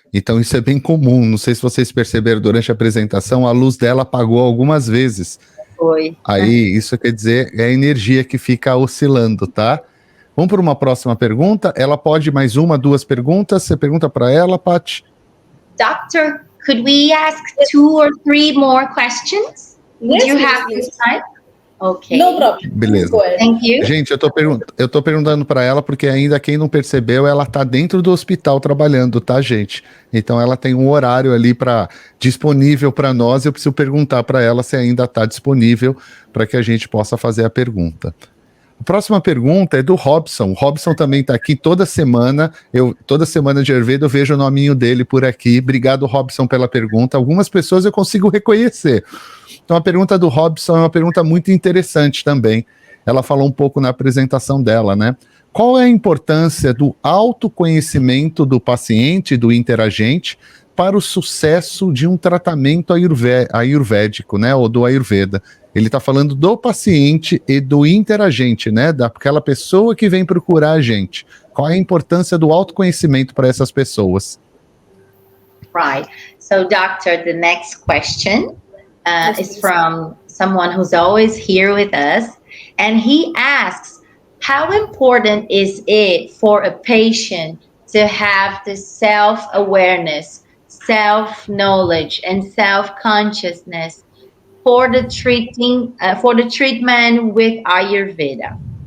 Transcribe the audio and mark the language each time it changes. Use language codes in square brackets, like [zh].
[pt] Então isso é bem comum. Não sei se vocês perceberam durante a apresentação, a luz dela apagou algumas vezes. Foi. Aí, isso quer dizer, é a energia que fica oscilando, tá? Vamos para uma próxima pergunta. Ela pode mais uma, duas perguntas? Você pergunta para ela, Paty? [en] Doctor, could we ask 2 or 3 more questions? Would you have this time? Ok. No problem. [pt] Beleza. [en] Thank you. [pt] Gente, eu tô perguntando para ela porque ainda quem não percebeu, ela tá dentro do hospital trabalhando, tá, gente? Então ela tem um horário ali disponível para nós. Eu preciso perguntar para ela se ainda tá disponível para que a gente possa fazer a pergunta. A próxima pergunta é do Robson. O Robson também está aqui toda semana. Toda semana de Ayurveda eu vejo o nominho dele por aqui. Obrigado, Robson, pela pergunta. Algumas pessoas eu consigo reconhecer. Então a pergunta do Robson é uma pergunta muito interessante também. Ela falou um pouco na apresentação dela, né? Qual é a importância do autoconhecimento do paciente, do interagente, para o sucesso de um tratamento ayurvédico, né? Ou do Ayurveda? Ele está falando do paciente e do interagente, né? Daquela pessoa que vem procurar a gente. Qual é a importância do autoconhecimento para essas pessoas? [en] Right. So, doctor, the next question is from someone who's always here with us. And he asks, how important is it for a patient to have the self-awareness, self-knowledge, and self-consciousness for the treatment with Ayurveda?